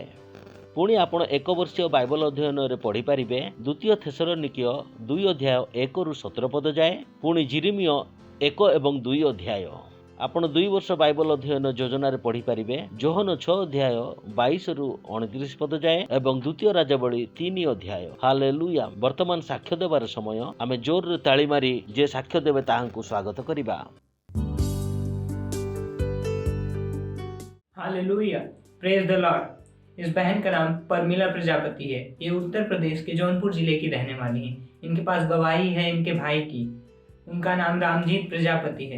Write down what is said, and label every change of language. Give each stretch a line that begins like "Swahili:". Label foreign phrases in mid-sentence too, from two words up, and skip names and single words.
Odia: ପୁଣି ଆପଣ 1 ବର୍ଷୀୟ ବାଇବଲ ଅଧ୍ୟୟନରେ ପଢ଼ିପାରିବେ 2 ଥେସଲୋନିକୀୟ 2 ଅଧ୍ୟାୟ 1ରୁ 17 ପଦ ଯାଏ, ପୁଣି ଜିରିମିୟ 1 ଏବଂ 2 ଅଧ୍ୟାୟ। ଆପଣ 2 ବର୍ଷ ବାଇବଲ ଅଧ୍ୟୟନ ଯୋଜନାରେ ପଢ଼ିପାରିବେ ଯୋହନ 6 ଅଧ୍ୟାୟ 22ରୁ 29 ପଦ ଯାଏ ଏବଂ 2 ରାଜାବଳୀ 3 ଅଧ୍ୟାୟ। ହାଲେଲୁୟା। ବର୍ତ୍ତମାନ ସାକ୍ଷ୍ୟ ଦେବାର ସମୟ। ଆମେ ଜୋରରେ ତାଳି ମାରି ଯେ ସାକ୍ଷ୍ୟ ଦେବେ ତାହାଙ୍କୁ ସ୍ୱାଗତ କରିବା।
English: Hallelujah, praise the Lord.
Hindi: इस बहन का नाम परमिला प्रजापति है। ये उत्तर प्रदेश के जौनपुर जिले की रहने वाली हैं। इनके पास गवाही है इनके भाई की। उनका नाम रामजीत प्रजापति है।